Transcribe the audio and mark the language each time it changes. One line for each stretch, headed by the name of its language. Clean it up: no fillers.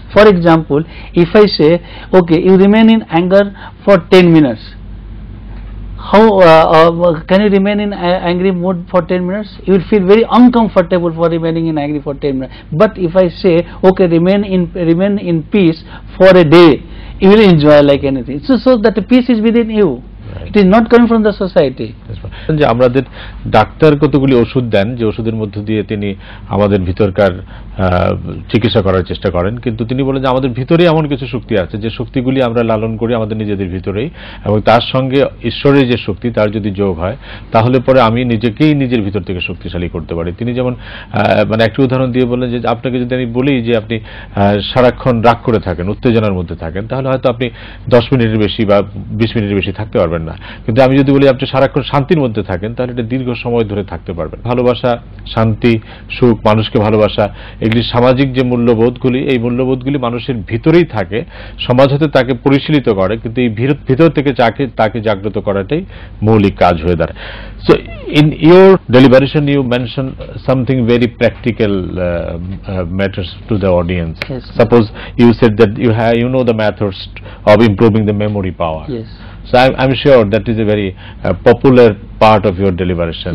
English: For example, if I say, okay, you remain in anger for 10 minutes, how can you remain in angry mood for 10 minutes? You will feel very uncomfortable for remaining in angry for 10 minutes. But if I say, okay, remain in peace for a day, you will enjoy like anything. So that peace is within you. It is not coming from the society.
Bangla: যে আমাদের doctor কতগুলি ওষুধ দেন, যে ওষুধের মধ্য দিয়ে তিনি আমাদের ভিতরকার চিকিৎসা করার চেষ্টা করেন, কিন্তু তিনি বলেন যে আমাদের ভিতরেই এমন কিছু শক্তি আছে যে শক্তিগুলি আমরা লালন করি আমাদের নিজেদের ভিতরেই, এবং তার সঙ্গে ঈশ্বরের যে শক্তি তার যদি যোগ হয় তাহলে পরে আমি নিজেকেই নিজের ভিতর থেকে শক্তিশালী করতে পারি। তিনি যেমন মানে একটি উদাহরণ দিয়ে বললেন যে আপনাকে যদি আমি বলি যে আপনি সারাক্ষণ রাগ করে থাকেন, উত্তেজনার মধ্যে থাকেন, তাহলে হয়তো আপনি 10 মিনিটের বেশি বা 20 মিনিটের বেশি থাকতে পারবেন না। কিন্তু আমি যদি বলি আপনি সারাক্ষণ শান্তির মধ্যে থাকেন, তাহলে এটা দীর্ঘ সময় ধরে থাকতে পারবেন। ভালোবাসা, শান্তি, সুখ, মানুষকে ভালোবাসা, এগুলি সামাজিক যে মূল্যবোধগুলি, এই মূল্যবোধগুলি মানুষের ভিতরেই থাকে, সমাজ হতে তাকে পরিশীলিত করে, কিন্তু এই ভিতর থেকে তাকে জাগ্রত করাটাই মৌলিক কাজ হয়ে দাঁড়ায়।
English: So in your deliberation you mentioned something very practical matters to the audience. Yes. Suppose you said that you know the methods of improving the memory power. Yes. So I'm sure that is a very popular part of your deliberation.